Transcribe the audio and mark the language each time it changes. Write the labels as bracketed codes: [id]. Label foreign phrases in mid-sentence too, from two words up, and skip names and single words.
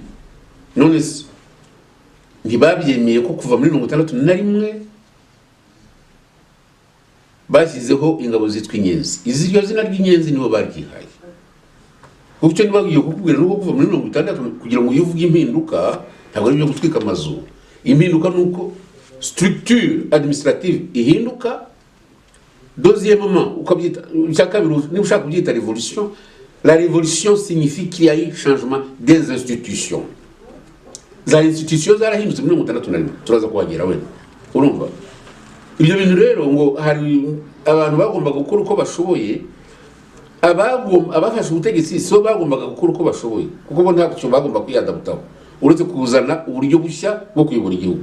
[rw] None ntibabyemeye ko kuva muri 61 bashyizeho ingabo zitwa inyenzi. Iziryo zina ry'inyenzi nibo baryihaye. Kuko nibagiye kukubwira nuko kuva muri 60 kugira ngo yuvuge impinduka, ntabwo ari byo gutwika amazu. impinduka nuko [fr] structure administrative [rw] ihinduka. [fr] Deuxièmement, révolution, la révolution signifie qu'il y a eu changement des institutions. Les institutions [rw] zarahindutse muri 1961 turaza kuhagera wenda urumva ibyo bintu rero ngo hari abantu bagomba gukora uko bashoboye abafashe ubutegetsi so bagombaga gukora uko bashoboye kuko bo ntacyo bagomba kwiyadaptaho uretse kuzana uburyo bushya bwo kuyobora igihugu.